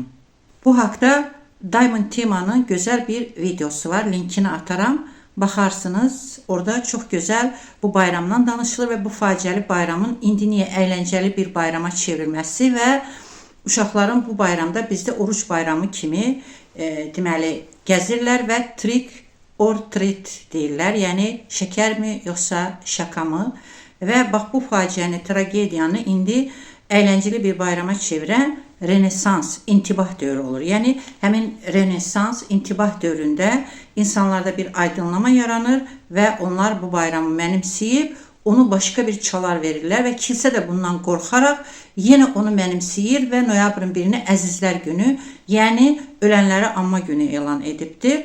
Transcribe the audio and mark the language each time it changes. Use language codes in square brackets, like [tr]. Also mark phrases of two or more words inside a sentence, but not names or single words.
[az] Bu haqda Diamond Temanın gözəl bir videosu var, linkini ataram. Baxarsınız, orada çox gözəl bu bayramdan danışılır və bu faciəli bayramın indi niyə əyləncəli bir bayrama çevrilməsi və uşaqların bu bayramda bizdə oruç bayramı kimi deməli gəzirlər və [en] trick or treat [az] deyirlər. Yəni şəkərmi yoxsa şakamı? Və bax bu faciəni, tragediyanı indi əyləncəli bir bayrama çevirən Renesans, intibah dövrü olur. Yəni həmin Renesans, intibah dövründə insanlarda bir aydınlama yaranır və onlar bu bayramı mənimsəyib, onu başqa bir çalar verirlər və kilsə də bundan qorxaraq yenə onu mənimsəyir və noyabrın 1-ni Əzizlər Günü, yəni ölənlərə anma günü elan edibdir.